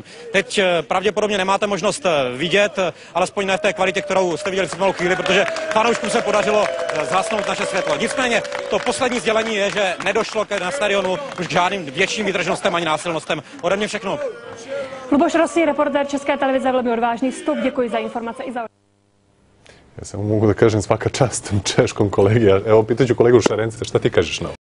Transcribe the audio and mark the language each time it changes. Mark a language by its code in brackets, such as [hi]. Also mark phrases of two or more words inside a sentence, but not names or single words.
[cs] Teď pravděpodobně nemáte možnost vidět, alespoň ne v té kvalitě, kterou jste viděli před malou chvíli, protože fanouškům se podařilo zhasnout naše světlo. Nicméně to poslední sdělení je, že nedošlo na stadionu už k žádným větším výtržnostem ani násilnostem. Ode mě všechno. Luboš Rossi, reportér České televize, velmi odvážný vstup. Děkuji za informace i za... [sr] Ja samo mogu da kažem svaka čast češkom kolegi. Evo, pitaću kolegu Šarence, šta ti kažeš na ovo?